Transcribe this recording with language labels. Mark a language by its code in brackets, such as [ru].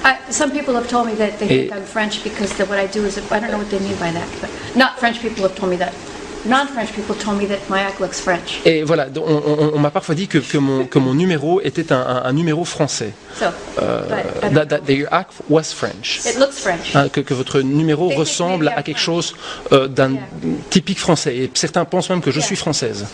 [en] Some people have told me that they think I'm French because what I do is, I don't know what they mean by that, but not French people have told me that. Non-French people told me that my act looks French. [fr] Et voilà, on m'a parfois dit que mon numéro était un numéro français. [en] So, that your act was French. It looks French. [fr] Que votre numéro ressemble à quelque chose d'un typique français. Et certains pensent même que je suis française.